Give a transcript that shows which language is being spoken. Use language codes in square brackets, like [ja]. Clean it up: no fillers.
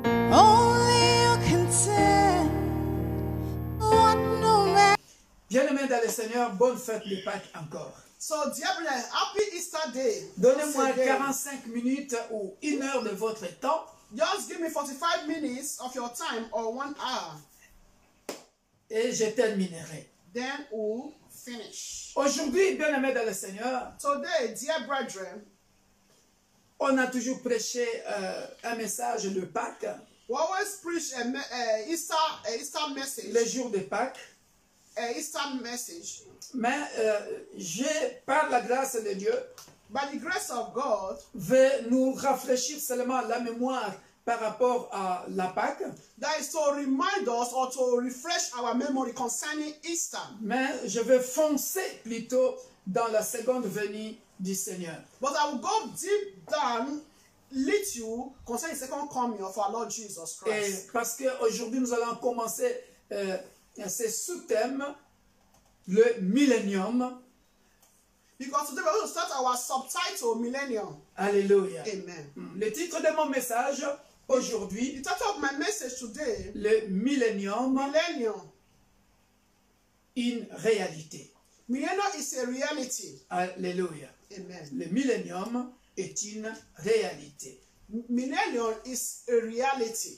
[en] Only you can tell what no man. [fr] Bien-aimés dans le Seigneur, bonne fête de Pâques encore. [en] So, dear brethren, happy Easter Day. [fr] Donnez-moi [en] Once again. [fr] 45 minutes ou 1 heure de votre temps. [en] Just give me 45 minutes of your time or 1 hour. [fr] Et je terminerai. [en] Then we'll finish. [fr] Aujourd'hui, bien-aimés dans le Seigneur, [en] Today, dear brethren, [fr] on a toujours prêché un message de Pâques, [en] we always preach a Easter message. [fr] le jour de Pâques. [en] A Easter message. [fr] Mais par la grâce de Dieu, [en] By the grace of God, [fr] vais nous rafraîchir seulement la mémoire par rapport à la Pâques. [en] that is to remind us or to refresh our memory concerning Easter. [fr] Mais je vais foncer plutôt dans la seconde venue du Seigneur. [en] But I will go deep down, lead you concerning the second coming of our Lord Jesus [fr] Et [en] Christ. [fr] parce qu'aujourd'hui, nous allons commencer ce sous-thème, le millénium. [en] Because today we're going to start our subtitle, Millennium. [fr] Alléluia. [en] Amen. [fr] Le titre de mon message aujourd'hui, [en] The title of my message today, [fr] le millénium, [en] Millennium. [fr] une réalité. [en] Millennium is a reality. [fr] Alléluia. [en] Amen. [fr] Le millénium est une réalité. [en] Millennium is a reality.